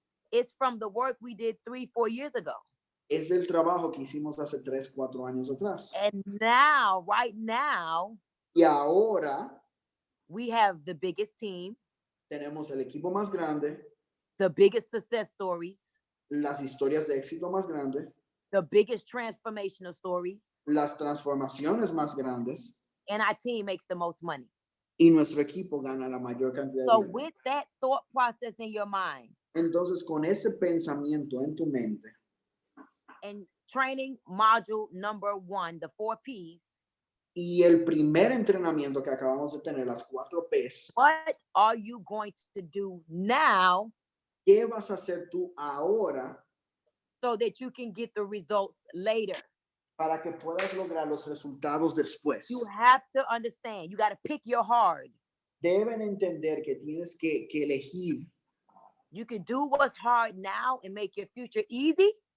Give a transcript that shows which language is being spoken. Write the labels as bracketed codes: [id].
[en] It's from the work we did 3-4 years ago. [es] Es del trabajo que hicimos hace 3-4 años atrás. [en] And now, right now, [es] Y ahora [en] we have the biggest team, [es] tenemos el equipo más grande, [en] the biggest success stories, [es] las historias de éxito más grandes, [en] the biggest transformational stories, [es] las transformaciones más grandes, [en] and our team makes the most money. [es] y nuestro equipo gana la mayor cantidad de [en] So [es] dinero. [en] with that thought process in your mind [es] Entonces, con ese pensamiento en tu mente [en] and training module number 1, the 4 Ps, [es] y el primer entrenamiento que acabamos de tener, las 4 Ps, [en] what are you going to do now [es] ¿qué vas a hacer tú ahora [en] so that you can get the results later? [es] para que puedas lograr los resultados después? [en] You have to understand, you got to pick your hard. [es] Deben entender que tienes que elegir. [en] You can do what's hard now and make your future easy,